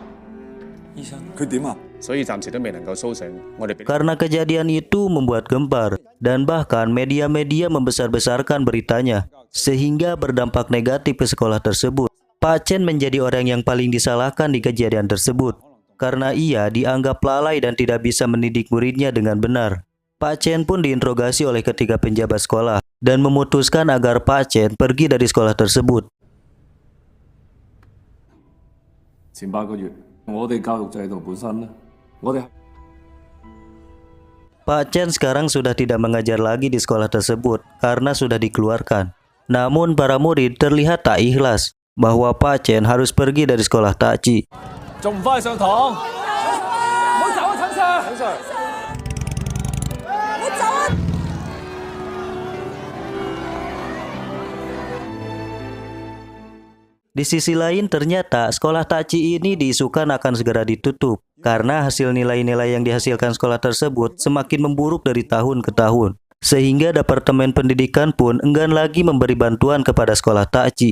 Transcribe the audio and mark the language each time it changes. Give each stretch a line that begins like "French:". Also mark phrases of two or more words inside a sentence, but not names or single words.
Indonesian: Karena kejadian itu membuat gempar dan bahkan media-media membesar-besarkan beritanya sehingga berdampak negatif ke sekolah tersebut. Pak Chen menjadi orang yang paling disalahkan di kejadian tersebut karena ia dianggap lalai dan tidak bisa mendidik muridnya dengan benar. Pak Chen pun diinterogasi oleh ketiga penjabat sekolah dan memutuskan agar Pak Chen pergi dari sekolah tersebut.
Cantonese: 前8個月，我哋教育制度本身咧，我哋
Indonesian: Pak Chen sekarang sudah tidak mengajar lagi di sekolah tersebut karena sudah dikeluarkan. Namun para murid terlihat tak ikhlas bahwa Pak Chen harus pergi dari sekolah takci.
Cantonese: 仲唔快上堂？唔好走啊，陳 Sir！ 陳 Sir！你走啊！
Indonesian: Di sisi lain ternyata sekolah takci ini diisukan akan segera ditutup karena hasil nilai-nilai yang dihasilkan sekolah tersebut semakin memburuk dari tahun ke tahun. Sehingga Departemen Pendidikan pun enggan lagi memberi bantuan kepada sekolah takci.